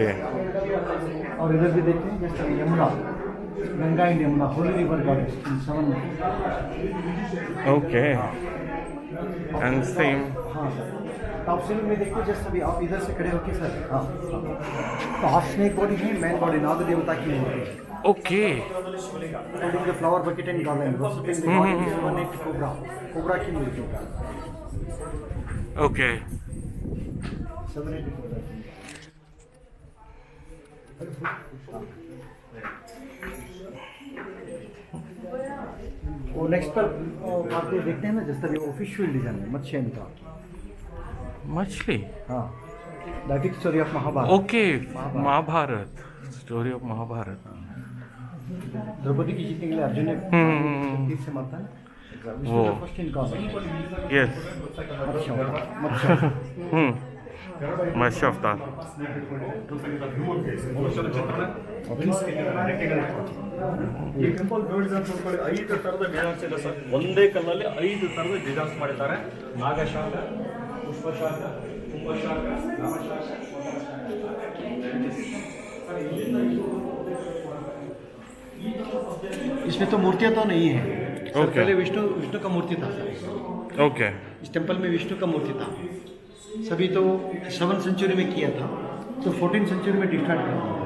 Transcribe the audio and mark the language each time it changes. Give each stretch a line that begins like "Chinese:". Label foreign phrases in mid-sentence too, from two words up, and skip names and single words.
Hindi: और इधर भी देखते हैं जैसे यमुना,
English: Ganga and Yamuna holy river goddess in
Hindi: 7.
English: Okay. And same.
Hindi: हाँ सर.
English: top ceiling
Hindi: में देखिए, जैसे अभी आप इधर से खड़े होके सर. हाँ. तो
English: half snake body
Hindi: है,
English: man body
Hindi: नाग देवता की मूर्ति है. ओके.
English: Holding the flower bucket and garland, worshipping the god is one neck cobra.
Hindi: Cobra की मूर्ति. ओके. 780 cobra. वो नेक्स्ट पर आप ये देखते हैं ना, जैसे अभी
English: official design
Hindi: है मत्स्यन का. मछली. हाँ.
English: The epic story of Mahabharat. Okay. Mahabharat. Story of Mahabharat.
Hindi: द्रौपदी की जीतने के लिए अर्जुन ने तीर से मारता है वो
English: first encounter
Hindi: यस मत्स्य अवतार
Kannada: ಈ ಟೆಂಪಲ್ ನೋಡಿದ್ರೆ ಅಂತ ತಿಳ್ಕೊಳ್ಳಿ 5 ಥರದ ಡಿಸೈನ್ಸ್ ಇದೆ ಸರ್. ಒಂದೇ ಕಲ್ಲಲ್ಲಿ 5 ಥರದ ಡಿಸೈನ್ಸ್ ಮಾಡಿದ್ದಾರೆ. ನಾಗಶಾಖ, ಪುಷ್ಪಶಾಖ, ಕುಂಭಶಾಖ, ರಾಮಶಾಖ.
Hindi: इसमें तो मूर्तियाँ तो नहीं है सर, Okay. पहले विष्णु का मूर्ति था सर. ओके इस टेम्पल में विष्णु का मूर्ति था. सभी तो 7th सेंचुरी में किया था, तो 14th सेंचुरी में डिस्ट्रॉय कर दिया.